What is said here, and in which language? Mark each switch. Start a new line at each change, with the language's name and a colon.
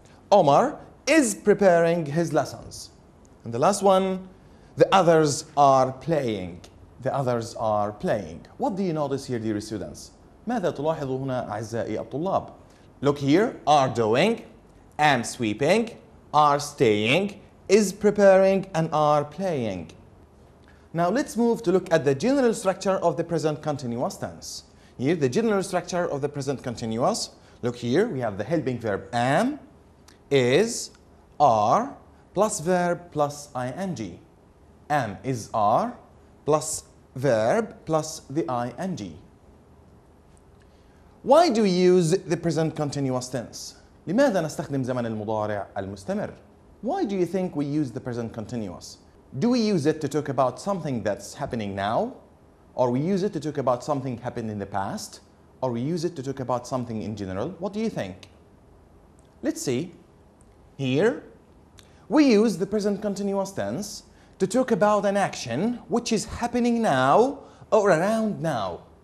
English: Omar is preparing his lessons. And the last one, the others are playing. The others are playing. What do you notice here, dear students?
Arabic: ماذا تلاحظوا هنا أعزائي الطلاب?
English: Look here, are doing, am sweeping, are staying, is preparing, and are playing. Now let's move to look at the general structure of the present continuous tense. Here, the general structure of the present continuous. Look here, we have the helping verb am, is, are, plus verb plus ing. Am is are, plus verb plus the ing. Why do we use the present continuous tense?
Arabic: لماذا نستخدم زمن المضارع المستمر?
English: Why do you think we use the present continuous? Do we use it to talk about something that's happening now? Or we use it to talk about something happened in the past? Or we use it to talk about something in general? What do you think? Let's see. Here, we use the present continuous tense to talk about an action which is happening now or around now.